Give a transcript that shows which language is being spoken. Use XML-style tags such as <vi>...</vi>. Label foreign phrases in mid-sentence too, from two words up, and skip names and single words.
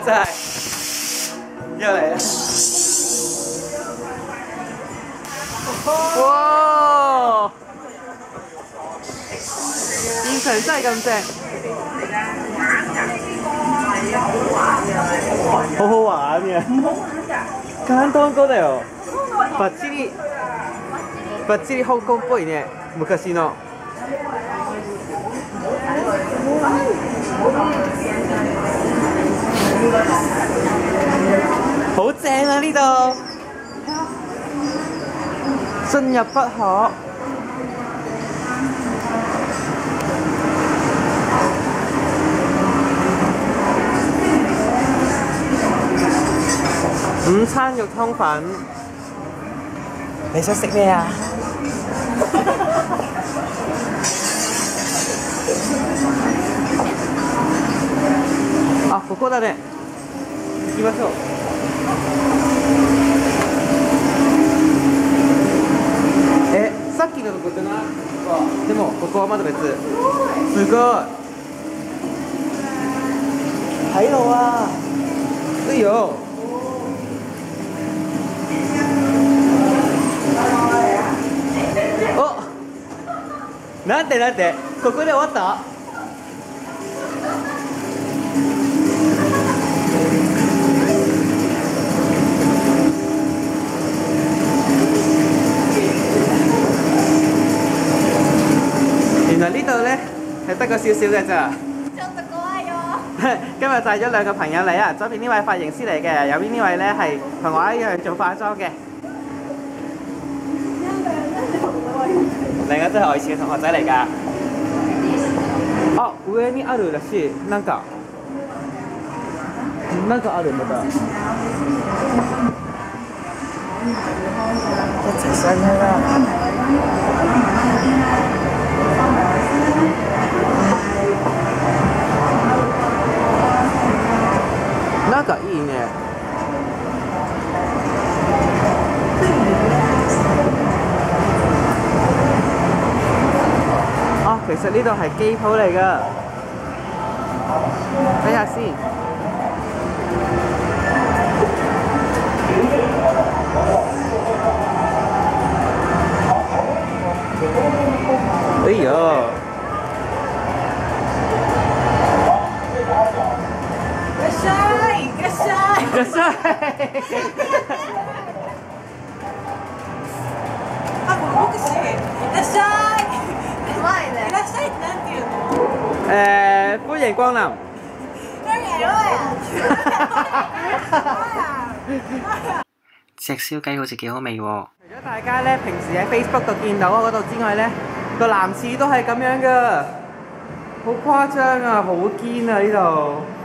<yue>真係，又嚟啦！哇！現場真係咁正，好好玩嘅。</yue> <ja>簡単語だよ。バッチリ香港っぽいね。昔の。</ja> <yue>好正啊！呢度進入不可。午餐肉湯粉，你想食咩啊？</yue> <ja>あ、ここだね。行きましょう。さっきのとことな。でもここはまだ別。すごい。</ja> <yue>睇路啊！</yue> <ja>いいよ。お、なんてここで終わった？</ja> <yue>原來呢度咧係得個少少嘅咋。今日帶咗兩個朋友嚟啊！左邊呢位髮型師嚟嘅，右邊呢位咧係同我一樣做化妝嘅。兩個都係我以前嘅同學仔嚟㗎。</yue> <ja>あ、上にあるらしい。なんかあるんだ。</ja> <yue>一齊上去啦！</yue> <ja>なんかいいね。</ja> <yue>啊，其實呢度係機鋪嚟㗎，睇下先。哎呀！</yue> <ja>いらっしゃい。あ、これボクシー。いらっしゃい。前ね。いらっしゃいってなんて言うの？</ja> <yue>歡迎光臨。隻燒雞好似幾好味喎。除咗大家咧平時喺 Facebook 度見到嗰度之外咧，個男廁都係咁樣㗎，好誇張啊，好堅啊呢度。</yue>